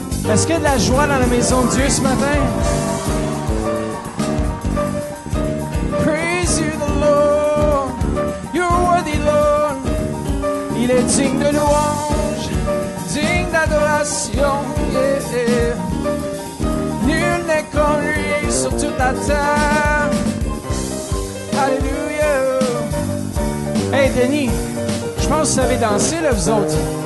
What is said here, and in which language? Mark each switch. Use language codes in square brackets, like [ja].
[fr] Est-ce qu'il y a de la joie dans la maison de Dieu ce matin? [en] Praise you the Lord, you're worthy Lord. [fr] Il est digne de louange, digne d'adoration. Yeah. Nul n'est comme lui sur toute la terre. Alléluia. Hey Denis, je pense que vous savez danser là vous autres.